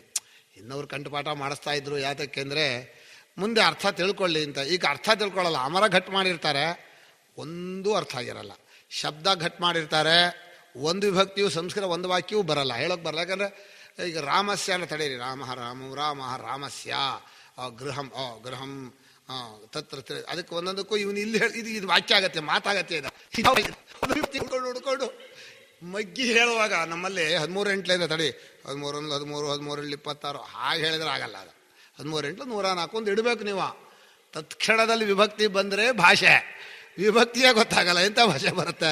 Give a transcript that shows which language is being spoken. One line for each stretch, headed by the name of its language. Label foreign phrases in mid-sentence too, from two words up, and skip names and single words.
Kannada: ಇನ್ನೊರು ಕಂಠಪಾಠ ಮಾಡಿಸ್ತಾ ಇದ್ರು, ಯಾತಕ್ಕೆ ಅಂದರೆ ಮುಂದೆ ಅರ್ಥ ತಿಳ್ಕೊಳ್ಳಿ ಅಂತ. ಈಗ ಅರ್ಥ ತಿಳ್ಕೊಳ್ಳಲ್ಲ, ಅಮರ ಘಟ್ ಮಾಡಿರ್ತಾರೆ, ಒಂದೂ ಅರ್ಥ ಆಗಿರಲ್ಲ. ಶಬ್ದ ಘಟ್ ಮಾಡಿರ್ತಾರೆ, ಒಂದು ವಿಭಕ್ತಿಯು ಸಂಸ್ಕೃತ ಒಂದು ವಾಕ್ಯವೂ ಬರಲ್ಲ, ಹೇಳೋಕೆ ಬರಲ್ಲ. ಯಾಕಂದರೆ ಈಗ ರಾಮಸ್ಯ ಅಂತ ತಡೀರಿ,
Sanskrit: ರಾಮ ರಾಮಸ್ಯ ಗೃಹಂ ಗೃಹಂ ತತ್ರ
Kannada: ಅದಕ್ಕೆ ಒಂದೊಂದಕ್ಕೂ ಇವನು ಇಲ್ಲಿ ಇದು ವಾಕ್ಯ ಆಗತ್ತೆ, ಮಾತಾಗತ್ತೆ. ಹುಡ್ಕೊಂಡು ಮಗ್ಗಿ ಹೇಳುವಾಗ ನಮ್ಮಲ್ಲಿ 13 ತಡಿ 13 26 ಹಾಗೆ ಹೇಳಿದ್ರೆ ಆಗಲ್ಲ. ಅದು 13 104 ಇಡಬೇಕು ನೀವು. ತತ್ಕ್ಷಣದಲ್ಲಿ ವಿಭಕ್ತಿ ಬಂದರೆ ಭಾಷೆ, ವಿಭಕ್ತಿಯೇ ಗೊತ್ತಾಗಲ್ಲ, ಎಂಥ ಭಾಷೆ ಬರುತ್ತೆ.